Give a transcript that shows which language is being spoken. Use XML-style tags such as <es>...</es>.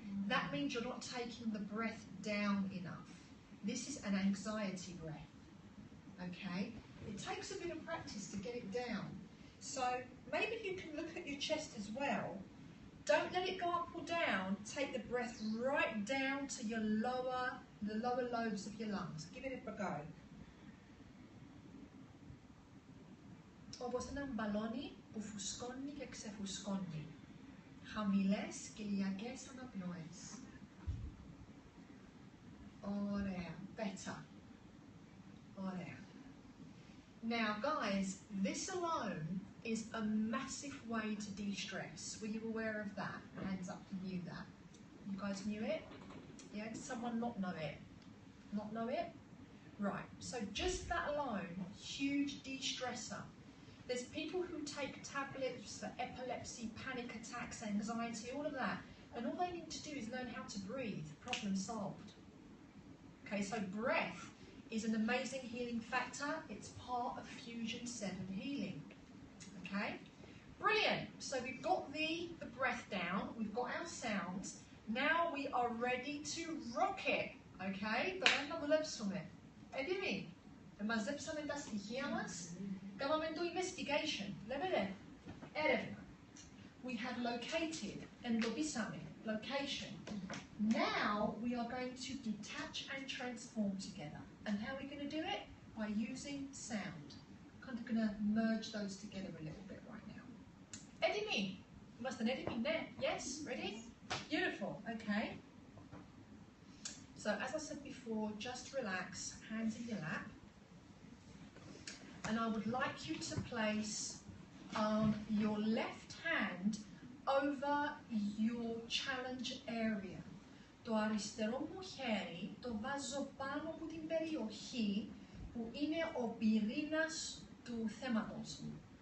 <en>That means you're not taking the breath down enough. This is an anxiety breath. Okay? It takes a bit of practice to get it down. So maybe you can look at your chest as well. Don't let it go up or down. Take the breath right down to the lower lobes of your lungs. Give it a go.</en> <el>Όπως έναν μπαλόνι που φουσκώνει και ξεφουσκώνει. Χαμηλές κυλιακές αναπνοές. Ωραία. Better. Ωραία.</el> <en>Now guys, this alone is a massive way to de-stress. Were you aware of that? Hands up who knew that. You guys knew it? Yeah, did someone not know it? Not know it? Right, so just that alone, huge de-stressor. There's people who take tablets for epilepsy, panic attacks, anxiety, all of that. And all they need to do is learn how to breathe. Problem solved. Okay, so breath is an amazing healing factor. It's part of Fusion 7 healing. Okay, brilliant. So we've got the breath down, we've got our sounds. Now we are ready to rock it.</en> <el>Okay, τώρα να δουλέψουμε. Έτοιμοι? Μαζέψαμε τα στοιχεία μας. Κάναμε το investigation. Βλέπετε? Έρευνα.</el> <en>We have located, εντοπίσαμε, location. Now we are going to detach and transform together. And how are we going to do it? By using sound. Kind of going to merge those together a little bit right now.</en> <el>Έτοιμοι? Είμαστε έτοιμοι? Ναι.</el> <en>Yes? Ready? Beautiful. Okay. So as I said before, just relax, hands in your lap. And I would like you to place your left hand over your challenge area.</en> <el>Το αριστερό μου χέρι το βάζω πάνω από την περιοχή που είναι ο πυρήνας του θέματος μου.</el>